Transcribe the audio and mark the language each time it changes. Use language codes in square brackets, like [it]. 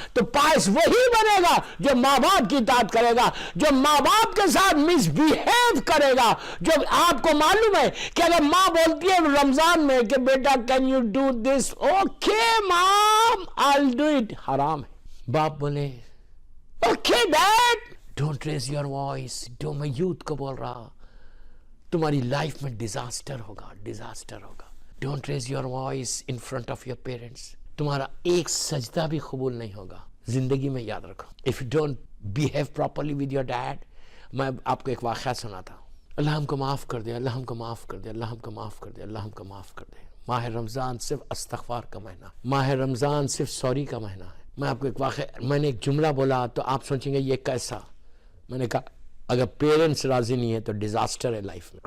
[ur] تو پائس وہی بنے گا جو ماں باپ کی اطاعت کرے گا, جو ماں باپ کے ساتھ مس بیہیو کرے گا. جو آپ کو معلوم ہے کہ اگر ماں بولتی ہے رمضان میں کہ بیٹا [en] can you do this, okay mom, I'll do it, [ur] حرام ہے. باپ بولے [en] okay dad, don't raise your voice. [ur] جو میں یوتھ کو بول رہا, تمہاری لائف میں ڈیزاسٹر ہوگا, ڈیزاسٹر ہوگا. [en] don't raise your voice in front of your parents. [ur] تمہارا ایک سجدہ بھی قبول نہیں ہوگا زندگی میں, یاد رکھو. [en] if you don't behave properly with your dad. [ur] میں آپ کو ایک واقعہ سناتا ہوں. اللہ ہم کو معاف کر دے, اللہ ہم کو معاف کر دے, اللہ ہم کو معاف کر دے, اللہ ہم کو معاف کر دے. ماہ رمضان صرف استغفار کا مہینہ, ماہ رمضان صرف سوری کا مہینہ ہے. میں آپ کو ایک واقعہ, میں نے ایک جملہ بولا تو آپ سوچیں گے یہ کیسا. میں نے کہا اگر پیرنٹس راضی نہیں ہے تو ڈیزاسٹر ہے لائف میں.